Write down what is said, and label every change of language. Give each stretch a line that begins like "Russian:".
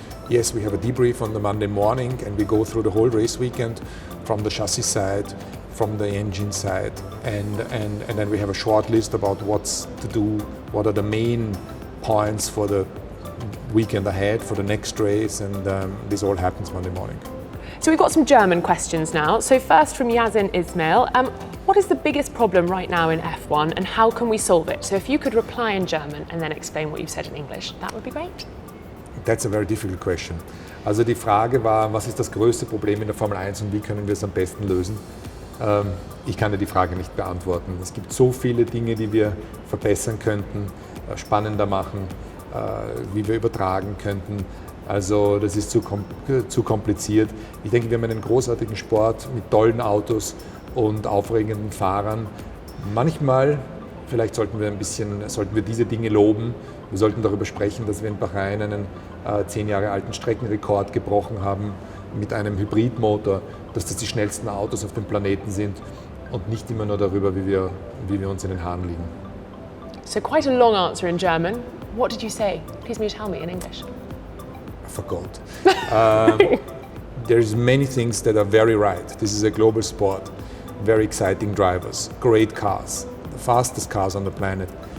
English: Yes, we have a debrief on the Monday morning, and we go through the whole race weekend from the chassis side, from the engine side, and then we have a short list about what's to do, what are the main points for the weekend ahead, for the next race, and this all happens Monday morning. So we've got some German questions now. So first from Yazin Ismail, what is the biggest problem right now in F1 and how can we solve it? So if you could reply in German and then explain what you've said in English, that would be great. That's a very difficult question.
German: Also die Frage war, was ist das größte Problem in der Formel 1 und wie können wir es am besten lösen? Ich kann dir die Frage nicht beantworten. Es gibt so viele Dinge, die wir verbessern könnten, spannender machen. wie wir übertragen könnten. Also das ist zu kompliziert. Ich denke, wir haben einen großartigen Sport mit tollen Autos und aufregenden Fahrern. Manchmal, vielleicht sollten wir diese Dinge loben. Wir sollten darüber sprechen, dass wir in Bahrain einen 10 Jahre alten Streckenrekord gebrochen haben mit einem Hybridmotor, dass das die schnellsten Autos auf dem Planeten sind und nicht immer nur darüber, wie wir uns in den Haaren liegen.
English: So quite a long answer in German. What did you say? Please may you tell me in English. I forgot. There's many things that are very right. This is a global sport. Very exciting drivers, great cars, the fastest cars on the planet.